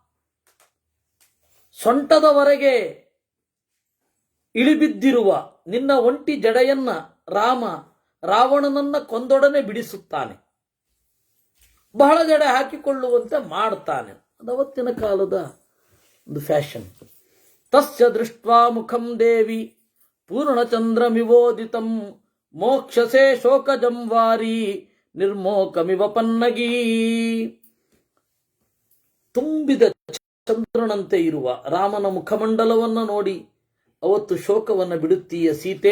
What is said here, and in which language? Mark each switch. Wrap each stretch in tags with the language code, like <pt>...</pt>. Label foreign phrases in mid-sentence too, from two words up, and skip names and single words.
<kn>ಸೊಂಟದವರೆಗೆ ಇಳಿಬಿದ್ದಿರುವ ನಿನ್ನ ಒಂಟಿ ಜಡೆಯನ್ನ ರಾವಣನನ್ನ ಕೊಂದೊಡನೆ ಬಿಡಿಸುತ್ತಾನೆ, ಬಹಳ ಜಡೆ ಹಾಕಿಕೊಳ್ಳುವಂತೆ ಮಾಡ್ತಾನೆ. ಅದು ಅವತ್ತಿನ ಕಾಲದ ಒಂದು ಫ್ಯಾಷನ್.</kn> <sa>ತಸ್ಯ ದೃಷ್ಟ್ವಾ ಮುಖಂ ದೇವಿ ಪೂರ್ಣಚಂದ್ರಮಿವೋದಿತಂ ಮೋಕ್ಷಸೆ ಶೋಕಜಂ ವಾರಿ ನಿರ್ಮೋಕಮಿವ ಪನ್ನಗೀ.</sa> <kn>ತುಂಬಿದ ಚಂದ್ರನಂತೆ ಇರುವ ರಾಮನ ಮುಖಮಂಡಲವನ್ನು ನೋಡಿ ಅವತ್ತು ಶೋಕವನ್ನು ಬಿಡುತ್ತೀಯ ಸೀತೆ.</kn>